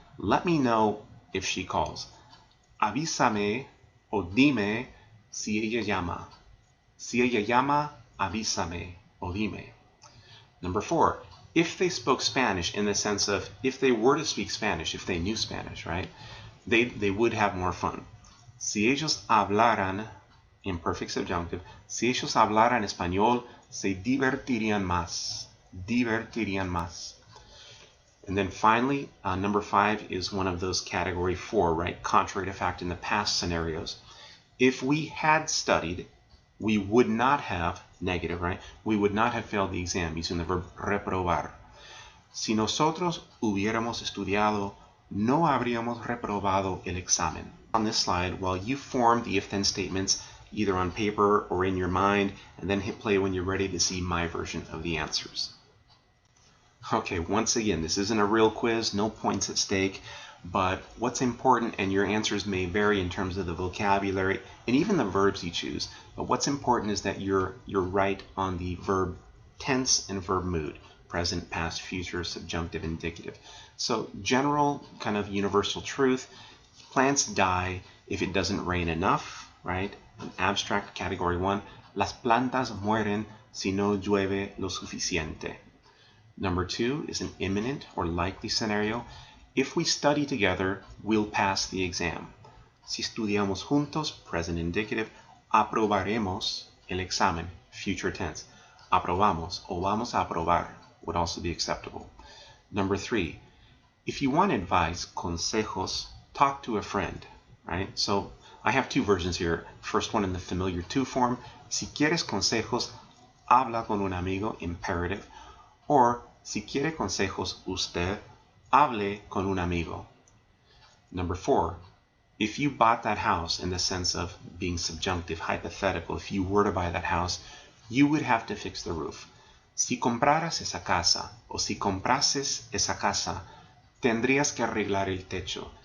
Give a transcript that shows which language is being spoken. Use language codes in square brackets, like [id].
[en] Let me know if she calls. [es] Avísame o dime si ella llama. Si ella llama, avísame o dime. [en] Number 4, if they spoke Spanish, in the sense of if they were to speak Spanish, if they knew Spanish, right, they would have more fun. [es] Si ellos hablaran, [en] imperfect subjunctive, [es] si ellos hablaran español, se divertirían más. Divertirían más. [en] And then finally, number 5 is one of those category 4, right? Contrary to fact in the past scenarios. If we had studied, we would not have, negative, right? We would not have failed the exam using the verb reprobar. [es] Si nosotros hubiéramos estudiado, no habríamos reprobado el examen. [en] On this slide, while you form the if-then statements either on paper or in your mind, and then hit play when you're ready to see my version of the answers. Okay, once again, this isn't a real quiz, no points at stake, but what's important, and your answers may vary in terms of the vocabulary and even the verbs you choose, but what's important is that you're right on the verb tense and verb mood, present, past, future, subjunctive, indicative. So general kind of universal truth, plants die if it doesn't rain enough, right? An abstract, category 1, [es] las plantas mueren si no llueve lo suficiente. [en] Number 2 is an imminent or likely scenario. If we study together, we'll pass the exam. [es] Si estudiamos juntos, [en] present indicative, [es] aprobaremos el examen, [en] future tense. [es] Aprobamos o vamos a aprobar [en] would also be acceptable. Number 3, if you want advice, consejos, talk to a friend, right? So I have 2 versions here. First one in the familiar to form. [es] Si quieres consejos, habla con un amigo, imperative. Or, si quiere consejos usted, hable con un amigo. [en] Number 4, if you bought that house, in the sense of being subjunctive, hypothetical, if you were to buy that house, you would have to fix the roof. [es] Si compraras esa casa, o si comprases esa casa, tendrías que arreglar el techo.